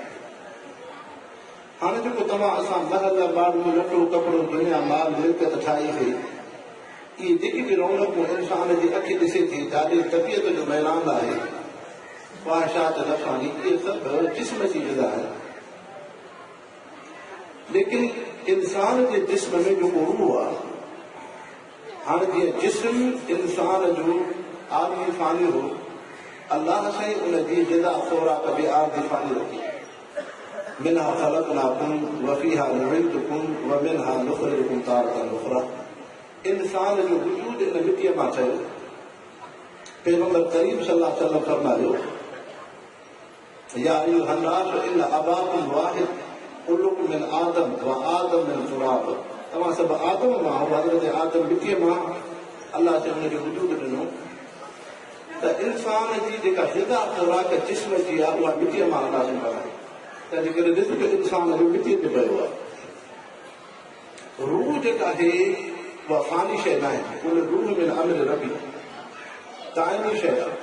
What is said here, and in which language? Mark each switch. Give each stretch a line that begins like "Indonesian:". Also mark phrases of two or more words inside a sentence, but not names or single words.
Sindhi: हाणे जेको तव्हां असां महल माण्हू लटो कपिड़ो दुनिया माल मिल्कियत ठाही हुई, इहे जेकी बि रौनकूं इंसान जी अखि ॾिसे थी, ॾाढी तबियत जो मैलान आहे, ख़्वाहिशात नफ़ानी, इहे सभु जिस्म जी ग़िज़ा आहे। लेकिन इंसान जे जिस्म में जेको रूह आहे, हाणे जीअं जिस्म इंसान जो आर्दी फ़ानी हो, अल्लाह साईं उन जी ग़िज़ा ख़ुराक बि आर्दी फ़ानी रखी।
Arabic: منها خلقناكم وفيها نعيدكم ومنها نخرجكم تارة أخرى.
Sindhi: इंसान जो वजूद इन मिटीअ मां ठहियो। पैगंबर करीम
Arabic: صلى الله عليه وسلم फरमायो, يا أيها الناس إن أباكم واحد كلكم من آدم وآدم من تراب.
Sindhi: तव्हां सभु आदम मां, हज़रत आदम मिटीअ मां, अल्लाह से हुनजो वजूद ॾिनो। त इंसान जी जेका ग़िज़ा ख़ुराक जिस्म जी आहे, उहा मिटीअ मां अल्लाह से कराई। तंहिंजे करे रिज़्क़ इंसान जो मिटीअ ते पियो आहे। रूह जेका आहे उहा फ़ानी शइ न आहे, उन रूह में अमर रबी दाइमी शइ आहे।